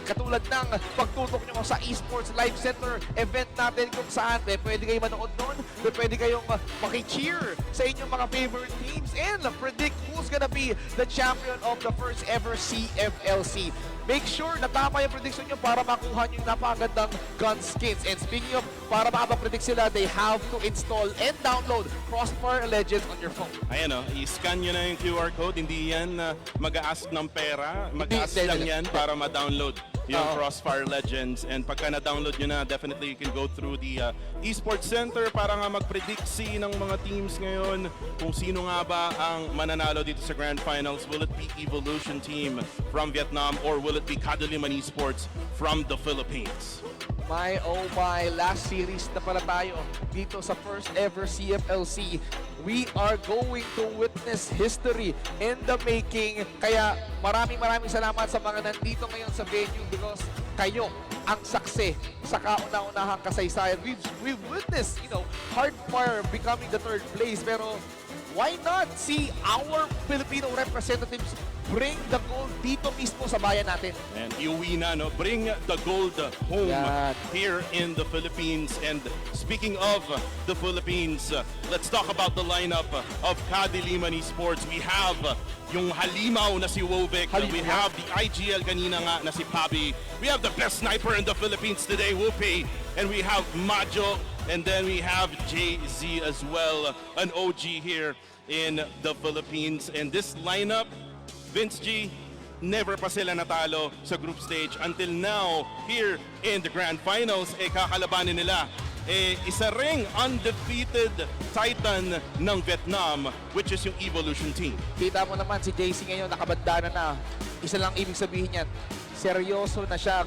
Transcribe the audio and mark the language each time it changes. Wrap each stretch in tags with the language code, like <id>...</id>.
<tl>Katulad ng pagtutok nyo sa Esports Live Center event natin kung saan pwede kayo manood doon, pwede kayong maki-cheer sa inyong mga favorite teams</tl> <en>and predict who's gonna be the champion of the first ever CFLC. Make sure</en> <tl>na tama yung prediction nyo para makuha nyo yung napakagandang gun skins.</tl> <en>And speaking of,</en> <tl>para makapag-predict sila,</tl> <en>they have to install and download CrossFire Legends on your phone.</en> <tl>Ayan o, i-scan nyo na yung QR code. Hindi yan mag-a-ask ng pera. Mag-a-ask lang yan para ma-download yung CrossFire Legends. And pagka na-download nyo na,</tl> <en>definitely you can go through the Esports Center</en> <tl>para nga mag-predict ng mga teams ngayon kung sino nga ba ang mananalo dito sa Grand Finals.</tl> <en>Will it be Evolution Team from Vietnam or will it be KADILIMAN Esports from the Philippines? My oh my,</en> <tl>last series na pala tayo dito sa first ever CFLC.</tl> <en>We are going to witness history in the making.</en> <tl>Kaya maraming salamat sa mga nandito ngayon sa venue because kayo ang saksi sa kauna-unahang kasaysayan.</tl> <en>We've witnessed, you know, Hardfire becoming the third place, pero why not see our Filipino representatives bring the gold</en> <tl>dito mismo sa bayan natin? And iuwi na, no?</tl> <en>Bring the gold home here in the Philippines. And speaking of the Philippines, let's talk about the lineup of KADILIMAN Esports.</en> <tl>We have yung halimaw na si Wovic.</tl> <en>We have the IGL</en> <tl>kanina nga na si Pabi.</tl> <en>We have the best sniper in the Philippines today, Whoopi. And we have Majo. And then we have JZ as well, an OG here in the Philippines. And this lineup, Vince G, never</en> <tl>pa sila natalo sa</tl> <en>group stage until now here in the Grand Finals.</en> <tl>Kakalabanin nila isa ring undefeated Titan ng Vietnam,</tl> <en>which is</en> <tl>yung Evolution Team. Kita mo naman si JC ngayon nakabandana na. Isa lang ibig sabihin yan, seryoso na siya.</tl>